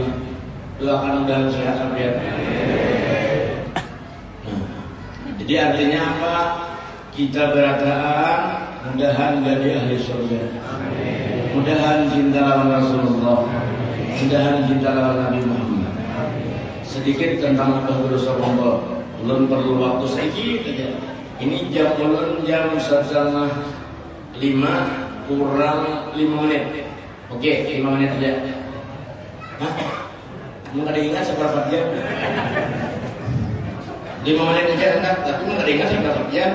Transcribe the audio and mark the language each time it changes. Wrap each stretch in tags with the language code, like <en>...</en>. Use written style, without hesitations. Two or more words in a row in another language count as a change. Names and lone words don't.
<id>Doakan dan sehat biar. Nah, jadi artinya apa? Kita berataan mudahan jadi ahli surga. Mudahan cinta lawan Rasulullah. Mudahan cinta lawan Nabi Muhammad. Sedikit tentang Abah Dosa Kumpul. Belum perlu waktu sedikit aja. Ini jam ulun jam 4:30 kurang 5 menit. Oke, 5 menit aja. Hah? Nggak ada ingat seberapa jam. 5 menit aja enggak, tapi nggak ada ingat seberapa jam.</id>